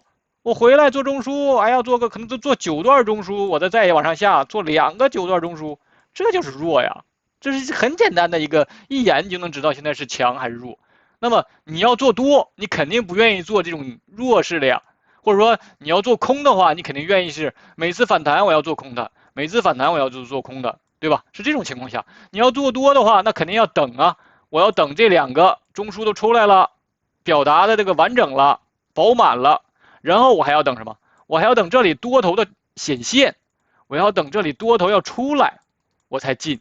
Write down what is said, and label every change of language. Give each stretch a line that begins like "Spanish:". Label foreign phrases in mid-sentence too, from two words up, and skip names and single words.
Chinese: 我回來做中枢，哎呀，可能做9段中樞，我再往上下做2個9段中樞，這就是弱呀。這是很簡單的一眼你就能知道現在是強還是弱。那麼你要做多，你肯定不願意做這種弱勢的呀，或者說你要做空的話，你肯定願意是每次反彈我要做空的，每次反彈我要做空的，对吧？是這種情況下，你要做多的話，那肯定要等啊，我要等這2個中樞都出來了，表達的这個完整了，飽滿了，然後我還要等什麼？我還要等這裡多頭的顯現，我要等這裡多頭要出來，我才進。